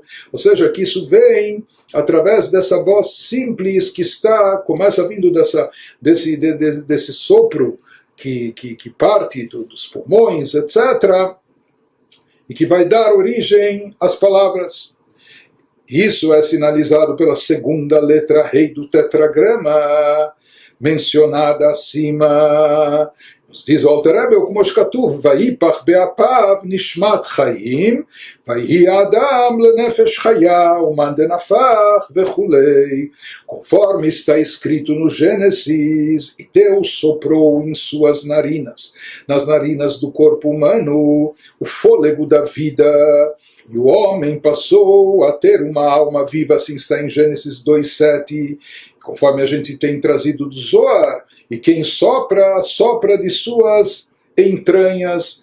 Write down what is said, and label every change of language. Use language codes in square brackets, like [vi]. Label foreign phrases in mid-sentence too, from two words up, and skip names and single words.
[pt] Ou seja, que isso vem através dessa voz simples que começa vindo desse sopro que parte dos pulmões, etc., e que vai dar origem às palavras. Isso é sinalizado pela segunda letra Rei do tetragrama, mencionada acima. Nos diz o Alter Rebbe, como [he] שכתוב ויפח באפיו נשמת חיים ויהי האדם לנפש חיה ומאן דנפח וכולי. [pt] Conforme está escrito no Gênesis, e Deus soprou em suas narinas, nas narinas do corpo humano, o fôlego da vida, e o homem passou a ter uma alma viva, assim está em Gênesis 2:7, conforme a gente tem trazido do Zohar, e quem sopra de suas entranhas.